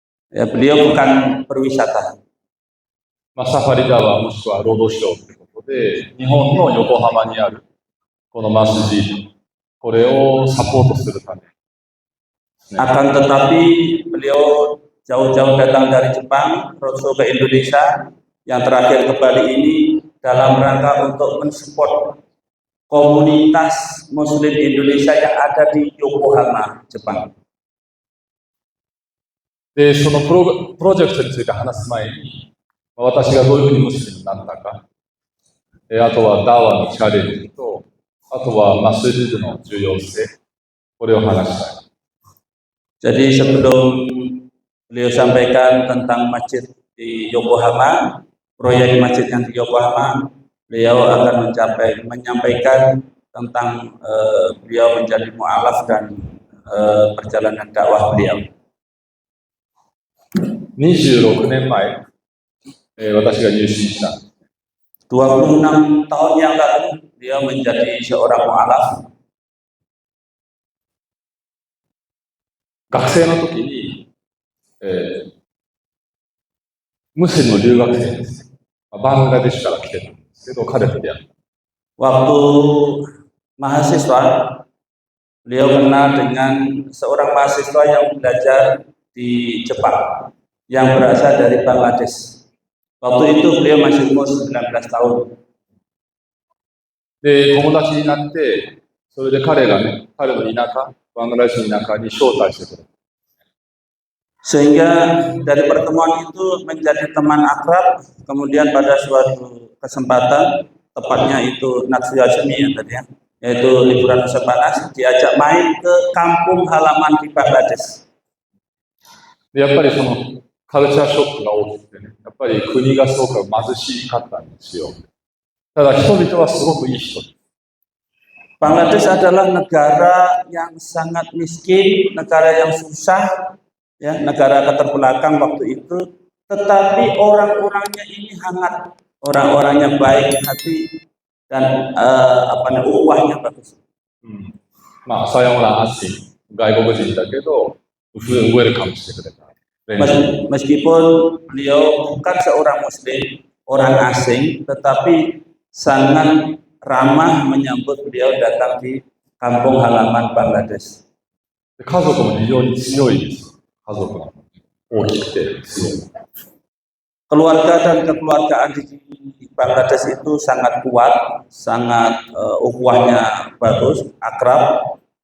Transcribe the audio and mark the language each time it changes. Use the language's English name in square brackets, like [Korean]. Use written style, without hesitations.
[Indonesian] Ya, beliau bukan berwisata. [Japanese] サファリタワーもしくはロードショーということで、日本の横浜にあるこのマスジド、これをサポートするため。 [Indonesian] Akan tetapi beliau jauh-jauh datang dari Jepang, roadshow ke Indonesia, yang terakhir ke Bali ini dalam rangka untuk mensupport komunitas Muslim Indonesia yang ada di Yokohama, Jepang. [Japanese] で、そのプロジェクトについて話す前に、私がどういうふうにムスリムになったか、あとはダワのチャレンジと、あとはマスジドの重要性、これを話したい。 [Indonesian] Jadi sebelum beliau sampaikan tentang masjid di Yokohama, proyek masjid yang di Yokohama. Beliau akan menyampaikan tentang beliau menjadi mu'alaf dan perjalanan dakwah beliau. [Japanese] 26年前、私が入信した。 [Indonesian] 26 tahun yang lalu beliau menjadi seorang mu'alaf. [Japanese] 学生の時に、ムスリムの留学生です。バングラデシュから来てたんですけど、彼と出会った。 [Indonesian] Waktu mahasiswa, beliau kenal dengan seorang mahasiswa yang belajar di Jepang, yang berasal dari Bangladesh. Waktu itu beliau masih umur 19 tahun. [Japanese] で、友達になって、それで彼がね、彼の田舎、バングラデシュの田舎に招待してくれた。 [Indonesian] Sehingga dari pertemuan itu menjadi teman akrab. Kemudian pada suatu kesempatan, tepatnya itu Natsu Yasumi ya tadi ya, yaitu liburan musim panas, diajak main ke kampung halaman di Bangladesh. [Japanese] で、やっぱりそのカルチャーショックが大きくてね、やっぱり国がすごく貧しかったんですよ。ただ人々はすごくいい人。 [Indonesian] Bangladesh adalah negara yang sangat miskin, negara yang susah, ya, negara keterbelakang waktu itu. Tetapi orang-orangnya ini hangat, orang-orangnya baik hati dan ukhuwahnya bagus. [Japanese] まあ、さようなasing、外国人だけど、ウェルカムしてくれた。 [Indonesian] Meskipun beliau bukan seorang muslim, orang asing, tetapi sangat ramah menyambut beliau datang di kampung halaman Bangladesh. [Japanese] 家族も非常に強いです。家族が大きくて強い。 [Indonesian] Keluarga dan kekeluargaan di Bangladesh itu sangat kuat, sangat ukhuwahnya bagus, akrab.